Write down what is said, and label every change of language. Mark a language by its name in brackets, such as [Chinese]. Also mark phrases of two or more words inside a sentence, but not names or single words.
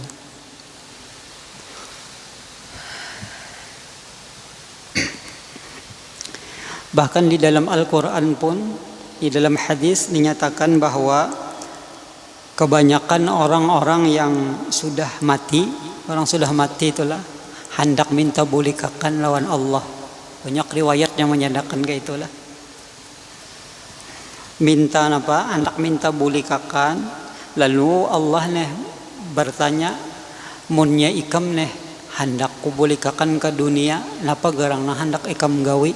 [Indonesian] Bahkan di dalam Al-Quran pun, di dalam hadis dinyatakan bahwa kebanyakan orang-orang yang sudah mati itulah hendak minta bulikakan lawan Allah. Banyak riwayat yang menyatakan kayak itulah. Minta hendak minta bulikakan, lalu Allah bertanya, [Banjar] munnya ikam hendak kubulikakan ke dunia, napa garang hendak ikam gawi?